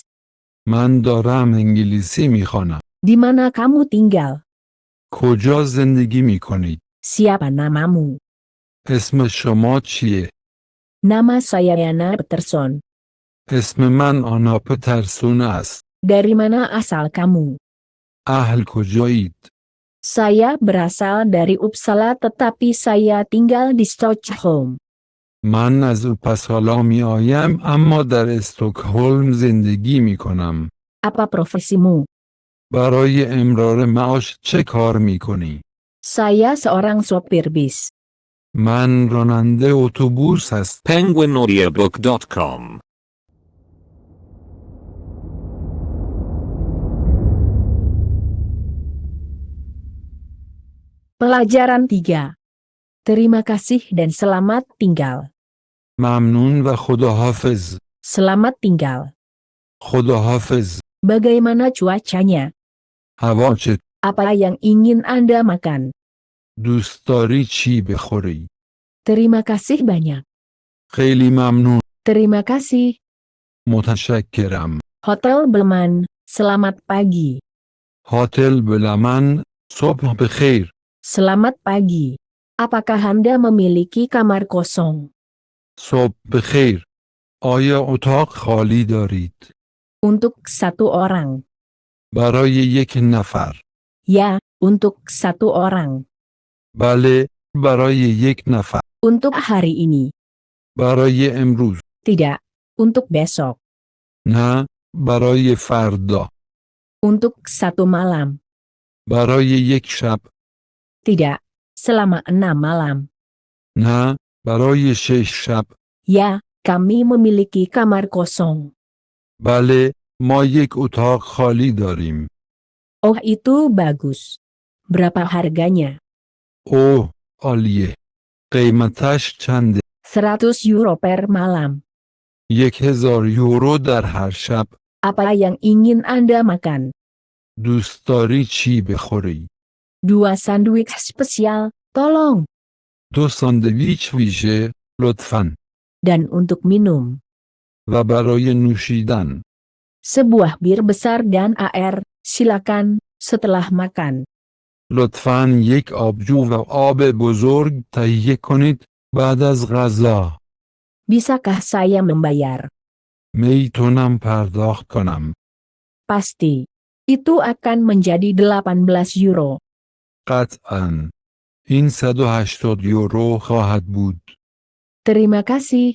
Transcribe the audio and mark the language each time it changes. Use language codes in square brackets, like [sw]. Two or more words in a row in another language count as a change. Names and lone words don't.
[fa] من دارم انگلیسی میخوانم. [id] Di mana kamu tinggal? [fa] کجا زندگی میکنید؟ [id] Siapa namamu? [fa] اسم شما چیه؟ [id] Nama saya Yana Peterson. [fa] اسم من آنا پترسون است. [id] Dari mana asal kamu? [fa] اهل کجایید؟ [id] Saya berasal dari Uppsala tetapi saya tinggal di Stockholm. [fa] من از اوپسالا می آیم اما در استکهلم زندگی می کنم. [id] Apa profesimu? [fa] برای امرار معاش چه کار می کنی؟ [id] Saya seorang sopir bis. [fa] من راننده اتوبوس هستم. penguinaudiobook.com [id] Pelajaran 3. Terima kasih dan selamat tinggal. [fa] ممنون و خداحافظ. [id] Selamat tinggal. [fa] خداحافظ. [id] Bagaimana cuacanya? [fa] هوا چه؟ [id] Apa yang ingin Anda makan? [fa] دوست داری چی بخوری؟ [id] Terima kasih banyak. [fa] خیلی ممنون. [id] Terima kasih. [fa] متشکرم. [id] Hotel Belman, selamat pagi. [fa] هتل بلمن، صبح بخیر. [id] Selamat pagi. Apakah Anda memiliki kamar kosong? [fa] صبح بخیر. آیا اتاق خالی دارید؟ [id] Untuk 1 orang. [fa] برای یک نفر. [id] Ya, untuk 1 orang. [fa] بله، برای یک نفر. [id] Untuk hari ini. [fa] برای امروز. [id] Tidak. Untuk besok. [fa] نه، برای فردا. [id] Untuk 1 malam. [fa] برای یک شب. [id] Tidak. Selama 6 malam. [fa] نه، برای 6 شب. [id] Ya, kami memiliki kamar kosong. [fa] بله، ما یک اتاق خالی داریم. [id] Oh, itu bagus. Berapa harganya? [fa] اوه، عالیه. قیمتش چنده؟ [id] 100 euro per malam. [fa] 1000 یورو در هر شب. [id] Apa yang ingin Anda makan? [fa] دوست داری چی بخوری؟ [id] 2 sandwich spesial, tolong. [fa] 2 ساندویچ ویژه، لطفاً. [id] Dan untuk minum. [fa] و برای نوشیدن. [id] Sebuah bir besar dan air, silakan, setelah makan. [fa] لطفاً یک آبجو و آب بزرگ تهیه کنید بعد از غذا. [id] Bisakah saya membayar? [fa] میتونم پرداخت کنم. [id] Pasti. Itu akan menjadi 18 euro. [fa] قطعاً. این 180 یورو خواهد بود. [id] Terima kasih.